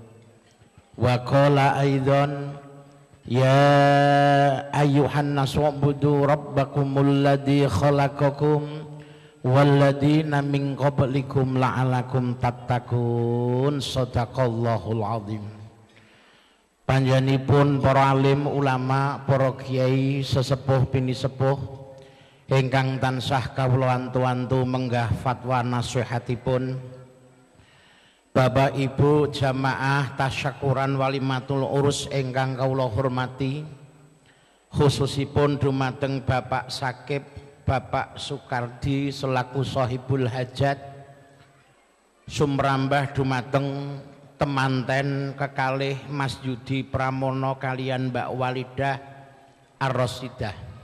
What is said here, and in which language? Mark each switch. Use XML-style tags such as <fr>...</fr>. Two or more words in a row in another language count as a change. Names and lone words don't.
<ar>وقال أيضا يا أيها الناس اعبدوا ربكم الذي خلقكم والذين من قبلكم لعلكم تتقون. صدق الله العظيم.</ar> <jv>Panjenenganipun para alim ulama, para kiai, sesepuh bini sepuh ingkang tansah kawula antu-antu menggah fatwa nasihatipun, Bapak Ibu jamaah tasyakuran</jv> <ar>وليمة العرس</ar> <jv>ingkang kawula hormati, khususipun dumateng Bapak Sakib Bapak Sukardi selaku</jv> <ar>صاحب الحاجة,</ar> <jv>sumrambah dumateng temanten kekalih Mas Yudi Pramono kalian Mbak Walidah Ar-Rasidah.</jv>